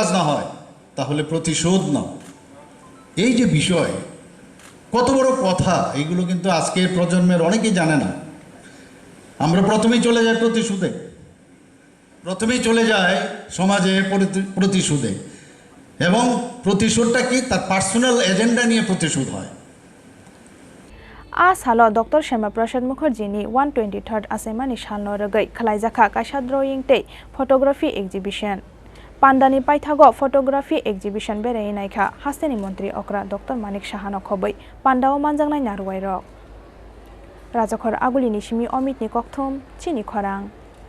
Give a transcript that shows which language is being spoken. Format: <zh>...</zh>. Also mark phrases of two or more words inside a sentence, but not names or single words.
<bn>না হয় তাহলে প্রতিশোধ নাও এই যে বিষয় কত বড় কথা এইগুলো কিন্তু আজকের প্রজন্মের অনেকেই জানে না আমরা প্রথমেই চলে যাই সমাজে প্রতিশোধে এবং প্রতিশোধটা কি তার পার্সোনাল এজেন্ডা নিয়ে প্রতিশোধ হয়</bn> <trp>A salo Dr. Shyama Prasad Mukherjee ni 123rd Achaimani salno ragai Khlaijakha kaisa drawing tei</trp> <en>photography exhibition</en> <trp>Panda ni paithago</trp> <en>photography exhibition</en> <trp>berai naikha hasteni mantri okra Dr. Manik Saha no khobai Panda o manjangnai narwai rok Rajakhor aguli ni simi Amit ni kokthom Chini Khorang</trp>